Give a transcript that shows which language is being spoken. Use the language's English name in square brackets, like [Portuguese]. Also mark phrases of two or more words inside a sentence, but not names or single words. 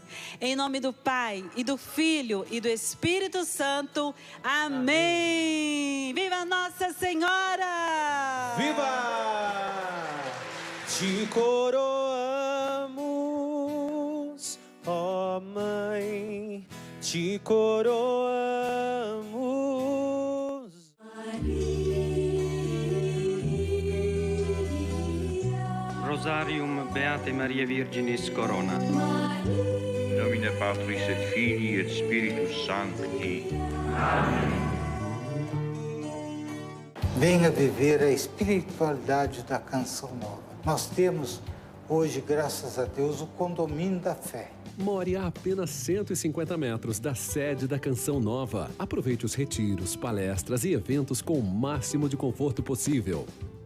[Portuguese] Em nome do Pai, e do Filho, e do Espírito Santo. Amém! Viva Nossa Senhora! Viva! Te coroamos, ó Mãe, te coroamos. [Latin] Rosarium Beate Maria Virginis Corona. Nomine Patris et Filii et Spiritus Sancti. [Portuguese] Venha viver a espiritualidade da Canção Nova. Nós temos hoje, graças a Deus, o condomínio da fé. More a apenas 150 metros da sede da Canção Nova. Aproveite os retiros, palestras e eventos com o máximo de conforto possível.